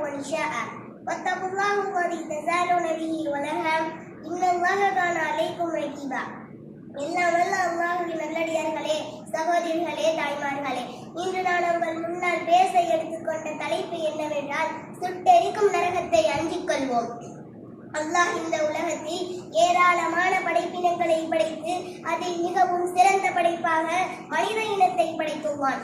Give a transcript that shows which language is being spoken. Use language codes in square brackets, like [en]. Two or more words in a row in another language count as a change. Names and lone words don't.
[ar] شاء واتقوا الله الذي تساءلون به والأرحام إن الله كان عليكم رقيبا. [ta] எல்லாம் வல்ல அல்லாஹ்வின் நல்லடியார்களே, சகோதரிகளே, தாய்மார்களே, இன்று நான் உங்கள் முன்னால் பேச எடுத்துக்கொண்ட தலைப்பு என்னவென்றால், சுட்டெரிக்கும் நரகத்தை அஞ்சிக் கொள்வோம். அல்லாஹ் இந்த உலகத்தில் ஏராளமான படைப்பினங்களை படைத்து அதில் மிகவும் சிறந்த படைப்பாக மனித இனத்தை படைத்துள்ளான்.